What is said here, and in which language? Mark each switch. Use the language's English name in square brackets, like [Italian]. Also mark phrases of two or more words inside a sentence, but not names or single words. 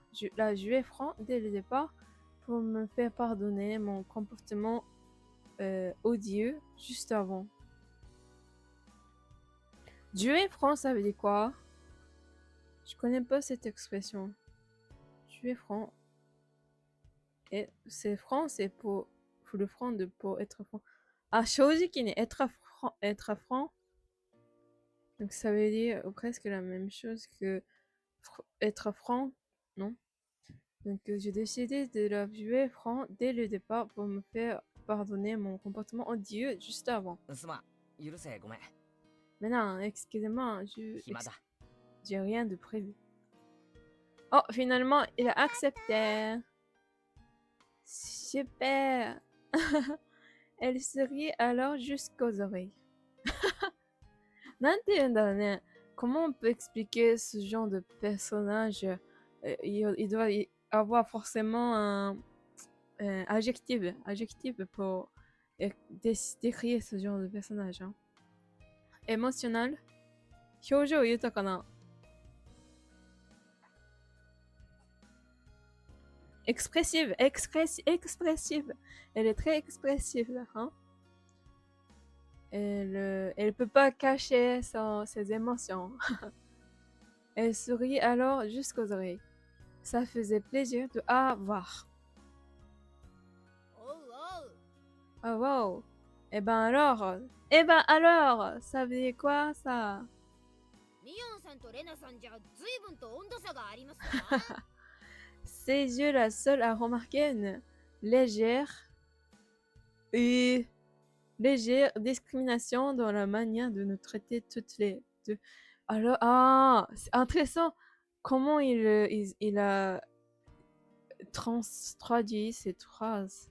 [French] La jouer franc dès le départ pour me faire pardonner mon comportement odieux juste avant. Jouer franc, ça veut dire quoi? Je connais pas cette expression. Jouer franc. Et c'est franc, c'est pour le franc de pour être franc. Ah, 正直に être franc. Donc ça veut dire presque la même chose que être franc, non? Donc j'ai décidé de la jouer franc dès le départ pour me faire pardonner mon comportement odieux juste avant. [Japanese] すまん、許せ、ごめん。 [French] Mais non, excusez-moi, [Japanese] 暇だ。 [French] j'ai rien de prévu. Oh, finalement, il a accepté. Super. Elle se rit alors jusqu'aux oreilles. [Japanese] なんて言うんだろうね。 [French] Comment on peut expliquer ce genre de personnage? Il doit y avoir forcément un adjectif pour décrire ce genre de personnage. Hein. Émotionnel, [Japanese] 表情豊かな [French] expressive, expressive. Elle est très expressive. Hein. Elle peut pas cacher ses émotions. Elle sourit alors jusqu'aux oreilles. Ça faisait plaisir de voir. [Japanese] おうおう。 [English] Oh wow. [French] Eh ben alors, ça veut dire quoi ça? [Japanese] ミオンさんとレナさんじゃ随分と温度差がありますわ。 [French] Ses yeux la seule à remarquer une légère discrimination dans la manière de nous traiter toutes les deux. Alors, ah, c'est intéressant comment il a traduit cette phrase.